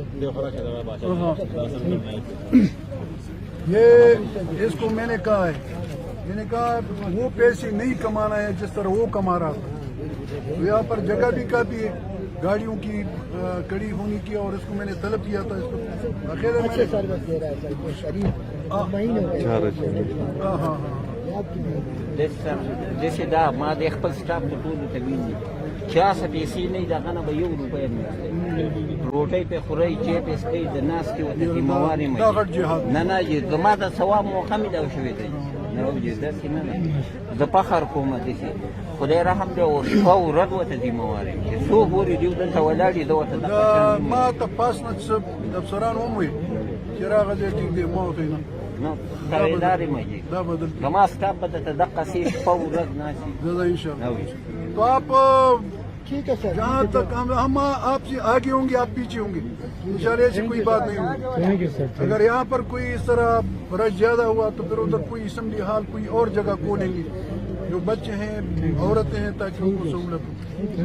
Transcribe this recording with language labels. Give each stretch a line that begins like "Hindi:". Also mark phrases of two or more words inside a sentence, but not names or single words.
Urdu: یہ اس کو میں نے کہا ہے, میں نے کہا وہ پیسے نہیں کمانا ہے جس طرح وہ کما رہا تھا. تو یہاں پر جگہ بھی کافی ہے گاڑیوں کی کڑی ہونے کی, اور اس کو میں نے طلب کیا تھا. اس کو اچھے سروس دے رہا ہے سر شریف مہینے ہاں ہاں ہاں
Pashto: جیسے دا ما د خپل سټاف ته ټولو ته ویلي چا څه پیسې نه وي د هغه نه به 1 روپۍ نه اخلي. روټۍ پې خورئ, چای پې څښئ, د ناستې ورته ذمهوار یم. دا غټ جهاد نه نه زما د ثواب موقع مې دا شوې ده. نه وجه داسې نه ده. زه فخر کوم داسې خدای رحم دی او شپه ورځ ورته ذمهوار یم چې څو پورې دوی دلته ولاړ دي. زه ورته دا ما تپاس نه څه افسران وموي چې راغلی ټیک دی, ما ورته نه تابعدار یم. دا بدل زما سټاف به درته دقه سي شپه ورځ ناستي.
Urdu: زیادہ انشاءاللہ. تو آپ ٹھیک ہے سر, جہاں تک ہم آپ سے آگے ہوں گے, آپ پیچھے ہوں گے انشاءاللہ. ایسی کوئی بات نہیں ہوگی. اگر یہاں پر کوئی اس طرح رش زیادہ ہوا تو پھر ادھر کوئی اسمبلی ہال کوئی اور جگہ کھولیں گے. جو بچے ہیں, عورتیں ہیں, تاکہ ان کو سہولت ہو.